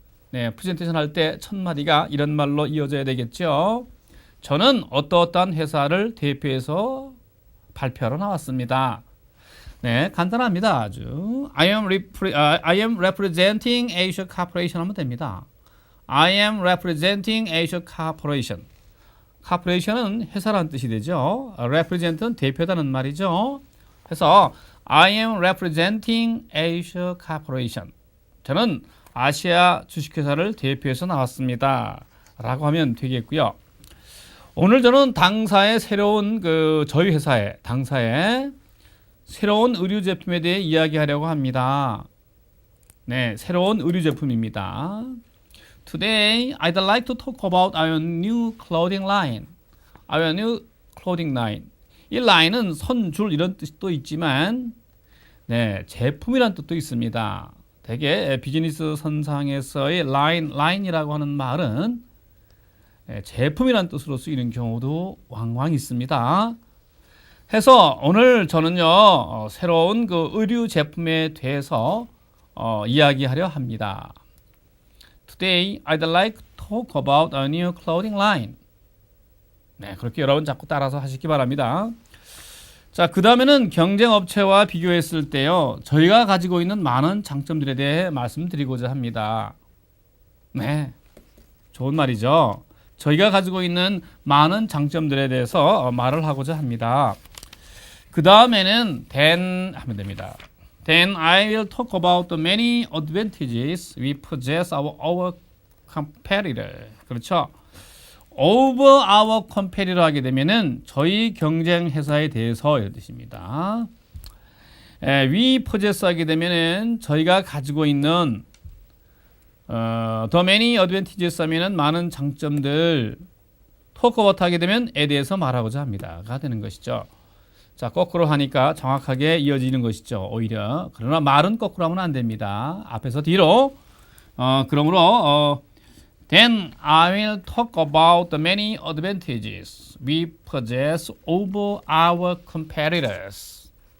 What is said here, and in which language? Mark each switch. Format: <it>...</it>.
<ko>네, 프레젠테이션 할 때 첫 마디가 이런 말로 이어져야 되겠죠. 저는 어떠어떠한 회사를 대표해서 발표하러 나왔습니다. 네, 간단합니다. 아주.</ko> <en>I am representing Asia Corporation</en> <ko>하면 됩니다.</ko> <en>I am representing Asia Corporation.</en> <ko>Corporation은 회사라는 뜻이 되죠. Represent는 대표다는 말이죠.</ko> <en>그래서 I am representing Asia Corporation.</en> <ko>저는 아시아 주식회사를 대표해서 나왔습니다. 라고 하면 되겠고요. 오늘 저는 당사의 새로운 저희 회사의 당사의 새로운 의류 제품에 대해 이야기하려고 합니다. 네, 새로운 의류 제품입니다.</ko> <en>Today, I'd like to talk about our new clothing line. Our new clothing line.</en> <ko>이 line은 선줄 이런 뜻도 있지만, 네, 제품이란 뜻도 있습니다. 대개 비즈니스 선상에서의 line이라고 하는 말은 제품이란 뜻으로 쓰이는 경우도 왕왕 있습니다. 해서 오늘 저는요, 새로운 그 의류 제품에 대해서 이야기하려 합니다.</ko> <en>Today, I'd like to talk about a new clothing line.</en> <ko>네, 그렇게 여러분 자꾸 따라서 하시기 바랍니다. 자, 그 다음에는 경쟁업체와 비교했을 때요, 저희가 가지고 있는 많은 장점들에 대해 말씀드리고자 합니다. 네, 좋은 말이죠. 저희가 가지고 있는 많은 장점들에 대해서 말을 하고자 합니다. 그 다음에는 then 하면 됩니다.</ko> <en>Then I will talk about the many advantages we possess over our competitor. 그렇죠. over our competitor</en> <ko>하게 되면은 저희 경쟁 회사에 대해서 이런 뜻입니다.</ko> <en>we possess</en> <ko>하게 되면은 저희가 가지고 있는</ko> <en>the many advantages</en> <ko>하면은 많은 장점들</ko> <en>talk about</en> <ko>하게 되면 에 대해서 말하고자 합니다가 되는 것이죠. 자, 거꾸로 하니까 정확하게 이어지는 것이죠. 오히려. 그러나 말은 거꾸로 하면 안 됩니다. 앞에서 뒤로.</ko> <en>그러므로 then I will talk about the many advantages we possess over our competitors.</en>